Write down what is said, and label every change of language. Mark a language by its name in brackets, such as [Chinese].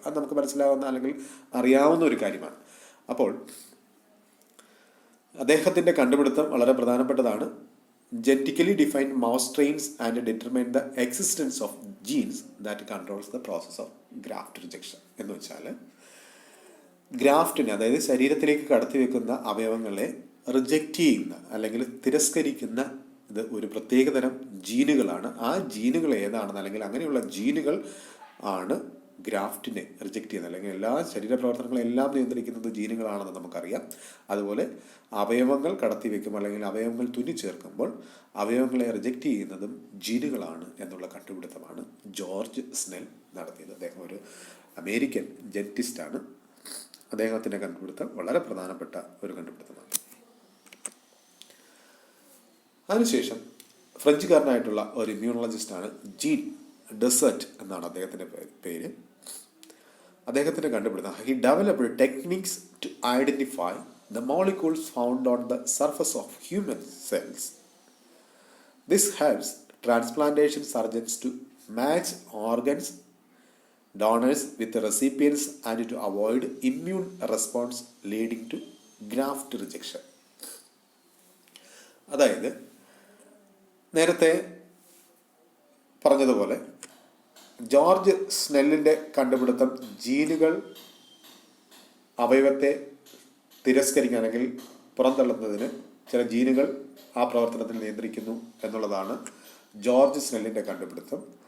[Malayalam] അത് നമുക്ക് മനസ്സിലാവുന്ന അല്ലെങ്കിൽ അറിയാവുന്ന ഒരു കാര്യമാണ്. അപ്പോൾ അദ്ദേഹത്തിൻ്റെ കണ്ടുപിടുത്തം വളരെ പ്രധാനപ്പെട്ടതാണ്. [English] genetically defined mouse strains and determine the existence of genes that controls the process of [Malayalam] graft rejection എന്ന് വെച്ചാൽ ഗ്രാഫ്റ്റിനെ, അതായത് ശരീരത്തിലേക്ക് കടത്തി വെക്കുന്ന അവയവങ്ങളെ റിജക്റ്റ് ചെയ്യുന്ന അല്ലെങ്കിൽ തിരസ്കരിക്കുന്ന ഇത് ഒരു പ്രത്യേകതരം ജീനുകളാണ്. ആ ജീനുകൾ ഏതാണെന്ന്, അല്ലെങ്കിൽ അങ്ങനെയുള്ള ജീനുകൾ ആണ് ഗ്രാഫ്റ്റിനെ റിജക്റ്റ് ചെയ്യുന്നത്. അല്ലെങ്കിൽ എല്ലാ ശരീരപ്രവർത്തനങ്ങളെല്ലാം നിയന്ത്രിക്കുന്നത് ജീനുകളാണെന്ന് നമുക്കറിയാം. അതുപോലെ അവയവങ്ങൾ കടത്തി വെക്കുമ്പോൾ അല്ലെങ്കിൽ അവയവങ്ങൾ തുന്നിച്ചേർക്കുമ്പോൾ അവയവങ്ങളെ റിജക്റ്റ് ചെയ്യുന്നതും ജീനുകളാണ് എന്നുള്ള കണ്ടുപിടുത്തമാണ് ജോർജ് സ്നെൽ നടത്തിയത്. അദ്ദേഹം ഒരു അമേരിക്കൻ ജെനറ്റിസ്റ്റാണ്. അദ്ദേഹത്തിൻ്റെ കണ്ടുപിടുത്തം വളരെ പ്രധാനപ്പെട്ട ഒരു കണ്ടുപിടുത്തമാണ്. അതിനുശേഷം ഫ്രഞ്ചുകാരനായിട്ടുള്ള ഒരു ഇമ്മ്യൂണോളജിസ്റ്റാണ് ജീൻ ഡെസേർട്ട് എന്നാണ് അദ്ദേഹത്തിൻ്റെ പേര്. അദ്ദേഹത്തിൻ്റെ കണ്ടുപിടുത്തം, [English] He developed techniques to identify the molecules found on the surface of human cells. This helps transplantation surgeons to match organs donors with the recipients and to avoid immune response leading to graft rejection. [Malayalam] അതായത് നേരത്തെ പറഞ്ഞതുപോലെ George സ്നെല്ലിൻ്റെ കണ്ടുപിടുത്തം ജീനുകൾ അവയവത്തെ തിരസ്കരിക്കുകയാണെങ്കിൽ പുറന്തള്ളുന്നതിന് ചില ജീനുകൾ ആ പ്രവർത്തനത്തിൽ നിയന്ത്രിക്കുന്നു എന്നുള്ളതാണ് ജോർജ് സ്നെല്ലിൻ്റെ കണ്ടുപിടുത്തം.